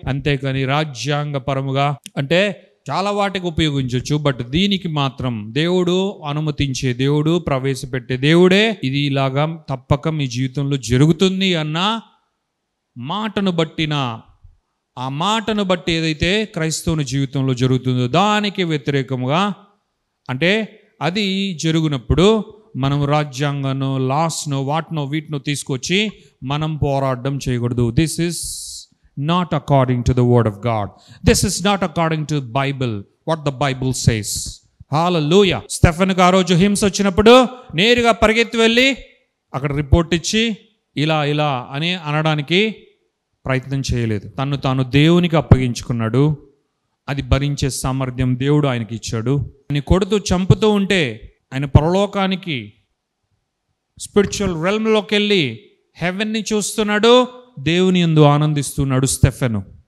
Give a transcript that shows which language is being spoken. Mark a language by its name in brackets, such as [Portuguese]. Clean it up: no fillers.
[Telugu] అంతేకాని రాజ్యాంగపరముగా అంటే చాలా వాటికి ఉపయోగించవచ్చు, బట్ దీనికి మాత్రం దేవుడు అనుమతించే, దేవుడు ప్రవేశపెట్టే దేవుడే ఇది ఇలాగా తప్పక మీ జీవితంలో జరుగుతుంది అన్న మాటను బట్టిన, ఆ మాటను బట్టి ఏదైతే క్రైస్తవుని జీవితంలో జరుగుతుందో దానికి వ్యతిరేకముగా, అంటే అది జరుగునప్పుడు మనం రాజ్యాంగాన్ని, లాస్ను, వీటినో తీసుకొచ్చి మనం పోరాటం చేయకూడదు. [English] This is not according to the word of God. This is not according to Bible, what the Bible says. Hallelujah. [Telugu] స్టెఫెనుకు ఆ రోజు హింస వచ్చినప్పుడు నేరుగా పరిగెత్తి వెళ్ళి అక్కడ రిపోర్ట్ ఇచ్చి ఇలా అని అనడానికి ప్రయత్నం చేయలేదు. తను తాను దేవునికి అప్పగించుకున్నాడు. అది భరించే సామర్థ్యం దేవుడు ఆయనకి ఇచ్చాడు. ఆయన కొడుతూ చంపుతూ ఉంటే ఆయన పరలోకానికి, [English] spiritual రెల్మ్లోకి [Telugu] వెళ్ళి హెవెన్ని చూస్తున్నాడు, దేవుని యందు ఆనందిస్తున్నాడు స్టెఫెను.